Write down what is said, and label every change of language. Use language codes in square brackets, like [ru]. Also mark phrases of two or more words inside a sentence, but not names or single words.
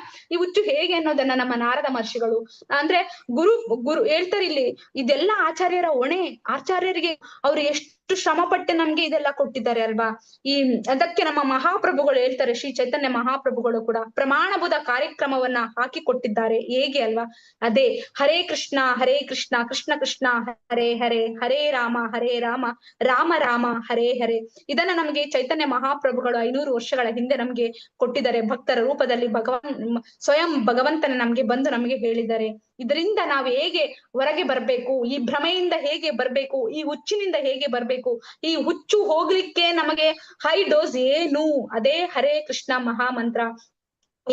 [kn] ಈ ಹುಚ್ಚು ಹೇಗೆ ಅನ್ನೋದನ್ನ ನಮ್ಮ ನಾರದ ಮಹರ್ಷಿಗಳು ಅಂದ್ರೆ ಗುರು ಹೇಳ್ತಾರೆ ಇಲ್ಲಿ. ಇದೆಲ್ಲ ಆಚಾರ್ಯರ ಹೊಣೆ. ಆಚಾರ್ಯರಿಗೆ ಅವ್ರು ಎಷ್ಟು ಶ್ರಮ ಪಟ್ಟು ನಮ್ಗೆ ಇದೆಲ್ಲ ಕೊಟ್ಟಿದ್ದಾರೆ ಅಲ್ವಾ. ಅದಕ್ಕೆ ನಮ್ಮ ಮಹಾಪ್ರಭುಗಳು ಹೇಳ್ತಾರೆ, ಶ್ರೀ ಚೈತನ್ಯ ಮಹಾಪ್ರಭುಗಳು ಕೂಡ ಪ್ರಮಾಣಬುಧ ಕಾರ್ಯಕ್ರಮವನ್ನ ಹಾಕಿ ಕೊಟ್ಟಿದ್ದಾರೆ. ಹೇಗೆ ಅಲ್ವಾ, ಅದೇ [sa] ಹರೇ ಕೃಷ್ಣ ಕೃಷ್ಣ ಕೃಷ್ಣ ಹರೇ ಹರೇ, ಹರೇ ರಾಮ ರಾಮ ರಾಮ ಹರೇ ಹರೇ. [kn] ಇದನ್ನ ನಮ್ಗೆ ಚೈತನ್ಯ ಮಹಾಪ್ರಭುಗಳು 500 ವರ್ಷಗಳ ಹಿಂದೆ ನಮ್ಗೆ ಕೊಟ್ಟಿದ್ದಾರೆ. ಭಕ್ತರ ರೂಪದಲ್ಲಿ ಸ್ವಯಂ ಭಗವಂತನ ನಮ್ಗೆ ಬಂದು ನಮ್ಗೆ ಹೇಳಿದ್ದಾರೆ. ಇದರಿಂದ ನಾವು ಹೇಗೆ ಹೊರಗೆ ಬರ್ಬೇಕು, ಈ ಭ್ರಮೆಯಿಂದ ಹೇಗೆ ಬರ್ಬೇಕು, ಈ ಹುಚ್ಚಿನಿಂದ ಹೇಗೆ ಬರ್ಬೇಕು, ಈ ಹುಚ್ಚು ಹೋಗ್ಲಿಕ್ಕೆ ನಮಗೆ [en] high dose [kn] ಏನು, ಅದೇ ಹರೇ ಕೃಷ್ಣ ಮಹಾಮಂತ್ರ.